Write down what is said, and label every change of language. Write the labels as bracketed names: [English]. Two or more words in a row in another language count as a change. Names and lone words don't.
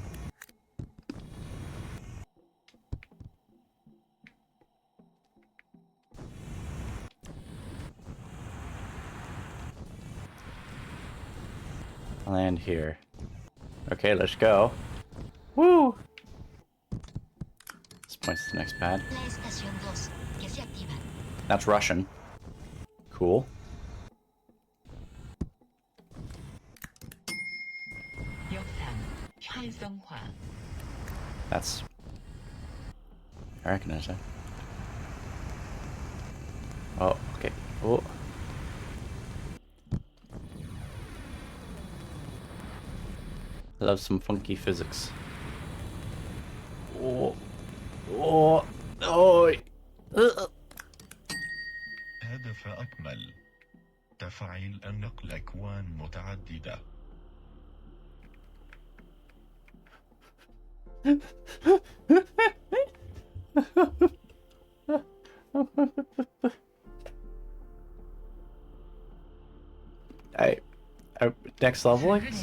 [English] Land here. Okay, let's go. Woo! This points to the next pad. [Spanish] La estación 2 que se activa. [English] That's Russian. Cool. [Korean] 역산 활성화. [English] That's... I recognize that. Oh, okay. Oh. I love some funky physics. Oh. Oh. Oh. [Arabic] هدف أكمل تفعيل النقل أكوان متعددة. [English] Next level?